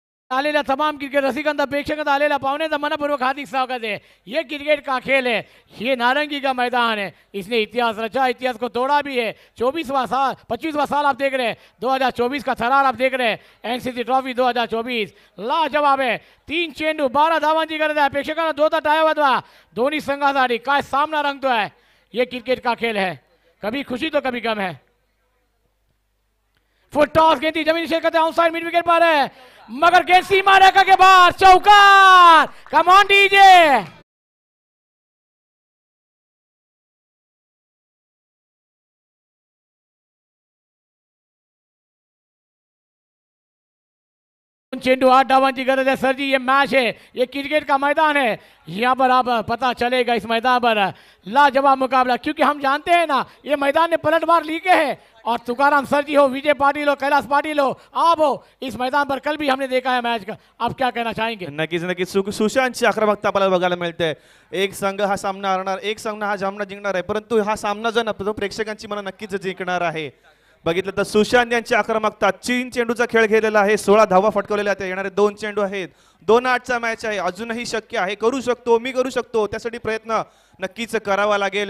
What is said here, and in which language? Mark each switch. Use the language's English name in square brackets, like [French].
[Marathi] आलेल्या तमाम क्रिकेट रसिकांना प्रेक्षकांना आलेल्या पाहुण्यांचा मनपूर्वक हार्दिक स्वागत है. [Hindi] ये क्रिकेट का खेल है, ये नारंगी का मैदान है. इसने इतिहास रचा, इतिहास को तोड़ा भी है. 24वां साल 25वां साल आप देख रहे हैं. 2024 का थरार आप देख रहे हैं. एनसीसी ट्रॉफी 2024 लाजवाब है. [Marathi] 3 चेंडू 12 धावांची गरज आहे. प्रेक्षकांना दोता टाळ्या वाजवा. दोन्ही संघासाठी काय सामना रंगतोय. [Hindi] ये क्रिकेट का खेल है, कभी खुशी तो कभी गम है. फुट टॉस गेंद जमीन शेर करते आउटसाइड मिड विकेट पर है, मगर गेंद सीमा रेखा के बाहर. [English] चौकार. Come on DJ. [Marathi] चेंडू 8 धावांची गरज [Hindi] है सर जी। ये मैच है, ये क्रिकेट का मैदान है। यहाँ पर आप पता चलेगा इस मैदान पर लाजवाब मुकाबला, क्योंकि हम जानते हैं ना ये मैदान ने पलटवार लीके हैं। और तुकाराम सर जी हो, विजय पाटिल हो, कैलाश पाटिल हो, आप हो, इस मैदान पर कल भी हमने देखा है मैच का। आप क्या कहना चाहेंगे? [Marathi] नक्कीच नक्कीच सुशांतची आक्रमकता आपल्याला बघायला मिळते। एक संघ हा सामना हरणार, एक संघ हा सामना जिंकणार आहे, परंतु हा सामना जो ना तो प्रेक्षकांची मनं नक्कीच जिंकणार आहे। बघितलं तर सुशांत यांची आक्रमकता, 3 चेंडूचा खेळ खेळलेला आहे, 16 धावा फटकवलेल्या आहेत। येणारे 2 चेंडू आहेत, 2-8चा मॅच आहे, अजूनही शक्य आहे, करू शकतो, मी करू शकतो, त्यासाठी प्रयत्न नक्कीच करावा लागेल।